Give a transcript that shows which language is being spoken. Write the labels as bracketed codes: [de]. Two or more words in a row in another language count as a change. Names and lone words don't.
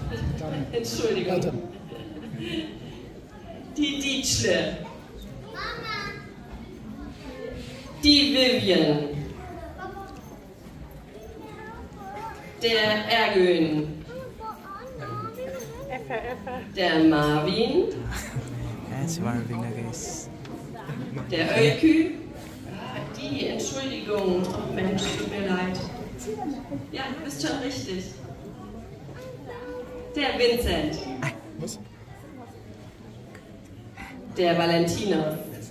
[de] Entschuldigung. Die Dietschle. Die Vivian. Der Ergün. Der Marvin. [tl] Si Marvin na, guys. [de] Der Ölkü. Die Entschuldigung. Oh Mensch, tut mir leid. Ja, du bist schon richtig. Der Vincent. Der Valentina.